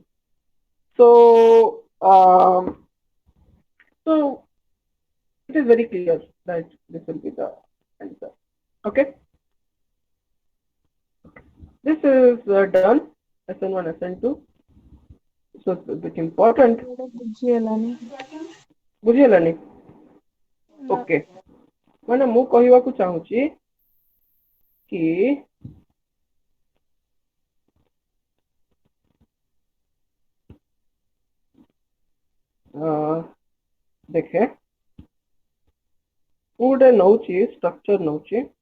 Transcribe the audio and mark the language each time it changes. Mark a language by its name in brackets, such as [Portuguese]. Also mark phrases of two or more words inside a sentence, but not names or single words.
[English] So, so it is very clear that this will be the answer. Okay. This is done. SN1, SN2. So it's a bit important. [Odia] ବୁଝିହେଲାନି ବୁଝିହେଲାନି ଓକେ ମାନେ ମୁଁ କହିବାକୁ ଚାହୁଁଛି କି ଦେଖେ ମୁଁ ଗୋଟେ ନଉଛି ଷ୍ଟ୍ରକ୍ଚର ନଉଛି